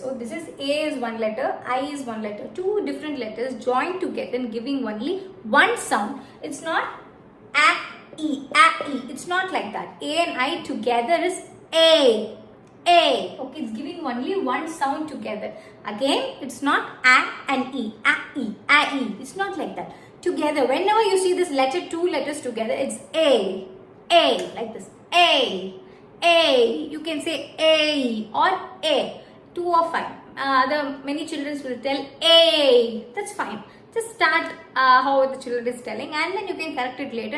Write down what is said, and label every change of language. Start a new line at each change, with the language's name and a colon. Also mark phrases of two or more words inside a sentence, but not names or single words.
English: So this is A is one letter, I is one letter. Two different letters joined together and giving only one sound. It's not A, E. It's not like that. A and I together is A. Okay, it's giving only one sound together. Again, it's not A and E. A-E. It's not like that. Together, whenever you see this letter, two letters together, it's A, like this. A. You can say A or A. 2 or 5. Many children will tell A. That's fine. Just start how the children is telling, and then you can correct it later.